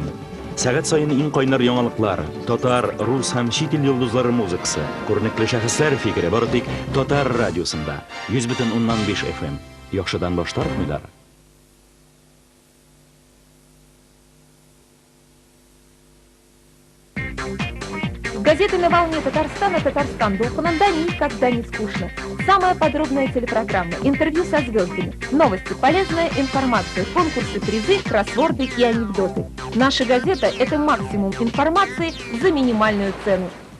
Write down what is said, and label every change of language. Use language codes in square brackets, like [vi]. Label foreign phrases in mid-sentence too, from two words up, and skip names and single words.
[tt] Сәгать сайын иң кайнар яңалыклар, татар, рус һәм чит ил йолдызлары музыкасы, күренекле шәхесләр фикере бары тик Татар радиосында 100,5 FM. Яхшыдан баш тартмыйлар. [ru] Газеты «На волне Татарстана» «Татарстан» Духананда никогда не скучно. Самая подробная телепрограмма, интервью со звездами, новости, полезная информация, конкурсы, призы, кроссворды и анекдоты. Наша газета – это максимум информации за минимальную цену.